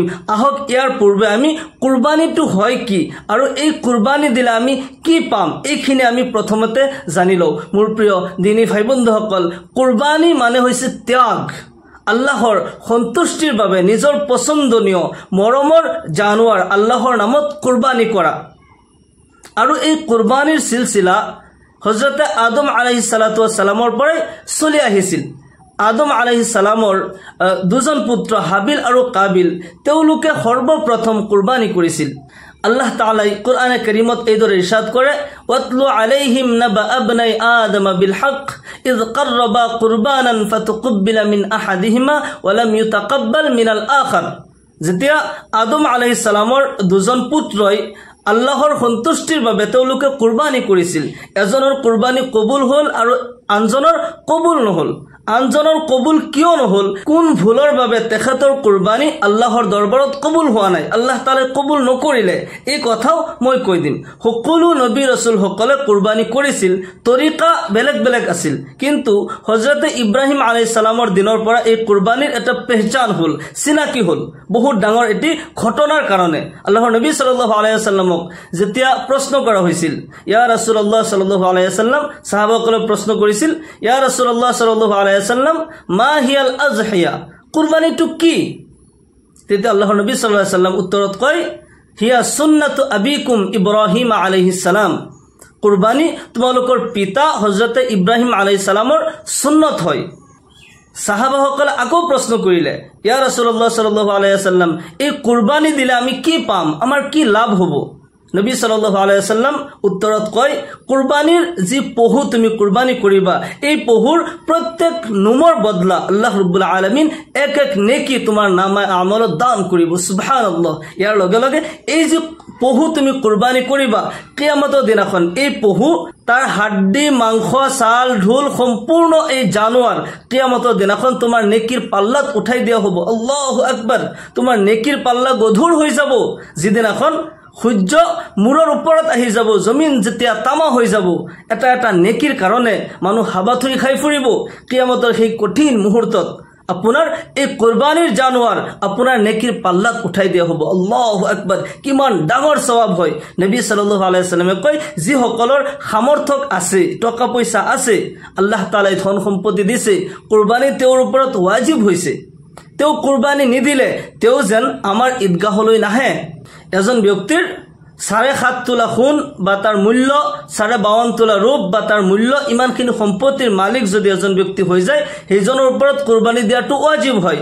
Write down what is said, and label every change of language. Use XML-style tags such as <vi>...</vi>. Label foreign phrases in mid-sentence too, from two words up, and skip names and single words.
<as>আহক ইয়াৰ পূৰ্বে আমি কুৰবানীটো হয় কি আৰু এই কুৰবানী দিলে আমি কি পাম এইখিনি আমি প্ৰথমতে জানি লওঁ। মোৰ প্ৰিয় দিনী ভাই বন্ধুসকল, কুৰবানী মানে হৈছে ত্যাগ, আল্লাহৰ সন্তুষ্টিৰ বাবে নিজৰ পছন্দনীয় মৰমৰ জানুৱাৰ আল্লাহৰ নামত কুৰবানী কৰা। আৰু এই কুৰবানীৰ সিলসিলা হযৰতে আদম</as> <ar>عليه الصلاة والسلام</ar> <as>পৰাই চলি আহিছিল। আদম</as> <ar>عليه السلام</ar> <as>দুজন পুত্ৰ হাবিল আৰু কাবিল, তেওঁলোকে সৰ্বপ্ৰথম কুৰবানী কৰিছিল। আল্লাহ তাআলাই কোরআনে কারীমত এইদৰে ইরশাদ কৰে,</as> <ar>واتل عليهم نبأ ابني آدم بالحق إذ قربا قربانا فتقبل من أحدهما ولم يتقبل من الآخر.</ar> <as>যেতিয়া আদম</as> <ar>عليه السلام</ar> <as>দুজন পুত্ৰই আল্লাহৰ সন্তুষ্টিৰ বাবে তেওঁলোকে কুৰবানী কৰিছিল, এজনৰ কুৰবানী কবুল হ'ল আৰু আনজনৰ কবুল নহল। আনজনৰ কবুল কিয় নহল, কোন ভুলৰ বাবে তেখেতৰ কুৰবানী আল্লাহৰ দৰবাৰত কবুল হোৱা নাই,</as> <ar>الله تعالى</ar> <as>কবুল নকৰিলে, এই কথাও মই কৈ দিম। সকলো নবী ৰাসূল সকলে কুৰবানী কৰিছিল, তৰিকা বেলেগ বেলেগ আছিল, কিন্তু হযৰতে ইব্ৰাহিম</as> <ar>عليه السلام</ar> <as>দিনৰ পৰা এই কুৰবানীৰ এটা পেহচান হ'ল, চিনাকি হ'ল, বহুত ডাঙৰ এটি ঘটনাৰ কাৰণে। আল্লাহৰ নবী</as> <ar>صلى الله عليه وسلم</ar> <as>যেতিয়া প্ৰশ্ন কৰা হৈছিল,</as> <ar>يا رسول الله صلى الله عليه وسلم,</ar> <as>সাহাবাসকলে প্ৰশ্ন কৰিছিল,</as> <ar>يا رسول الله صلى الله عليه وسلم ما هي الأضحية,</ar> <as>কুরবানীটো কি? তেতিয়া আল্লাহৰ নবী</as> <ar>صلى الله عليه وسلم</ar> <as>উত্তৰত কয়,</as> <ar>هي سنة أبيكم إبراهيم عليه السلام,</ar> <as>কুরবানী তোমালোকৰ পিতা হযৰতে ইব্ৰাহিম</as> <ar>عليه السلام</ar> <as>সুন্নত হয়। সাহাবাসকলে আকৌ প্ৰশ্ন কৰিলে,</as> <ar>يا رسول الله صلى الله عليه وسلم,</ar> <as>এই কুরবানী দিলে আমি কি পাম, আমাৰ কি লাভ হ'ব? নবী</as> <ar>صلى الله عليه وسلم</ar> <as>উত্তৰত কয়, কুরবানীৰ যি পহু তুমি কুরবানী কৰিবা, এই পহুৰ প্ৰত্যেক নোমৰ বদলা</as> <ar>الله رب العالمين</ar> <as>এক এক নেকি তোমাৰ নামে আমলত দান কৰিব।</as> <ar>সুবহানাল্লাহ।</ar> <as>ইয়াৰ লগে লগে এই যে পহু তুমি কুরবানী কৰিবা, কিয়ামতৰ দিনাখন এই পহু তাৰ হাড্ডি মাংস ছাল ঢোল সম্পূৰ্ণ এই জানুৱাৰ কিয়ামতৰ দিনাখন তোমাৰ নেকিৰ পাল্লাত উঠাই দিয়া হ'ব।</as> <ar>الله أكبر.</ar> <as>তোমাৰ নেকিৰ পাল্লা গধুৰ হৈ যাব, যিদিনাখন সূৰ্য মূৰৰ ওপৰত আহি যাব, জমিন যেতিয়া তামা হৈ যাব, এটা এটা নেকিৰ কাৰণে মানুহ হাবাথুৰি খাই ফুৰিব। কিয়ামতৰ সেই কঠিন মুহূৰ্তত আপোনাৰ এই কুরবানীৰ জানুৱাৰ আপোনাৰ নেকিৰ পাল্লাত উঠাই দিয়া হ'ব।</as> <ar>الله أكبر.</ar> <as>কিমান ডাঙৰ সওয়াব হয়। নবী</as> <ar>صلى الله عليه وسلم</ar> <as>কয়, যিসকলৰ সামৰ্থ্য আছে, টকা পইচা আছে,</as> <ar>الله تعالى</ar> <as>ধন সম্পত্তি দিছে, কুরবানী তেওঁৰ ওপৰত ওয়াজিব হৈছে, তেওঁ কুরবানী নিদিলে তেওঁ যেন আমাৰ ঈদগাহলৈ নাহে। এজন ব্যক্তিৰ 7.5 তোলা সোণ বা তাৰ মূল্য 52.5 তোলা ৰূপ বা তাৰ মূল্য ইমানখিনি সম্পত্তিৰ মালিক যদি এজন ব্যক্তি হৈ যায়, সেইজনৰ ওপৰত কুরবানী দিয়াটো ওয়াজিব হয়।</as>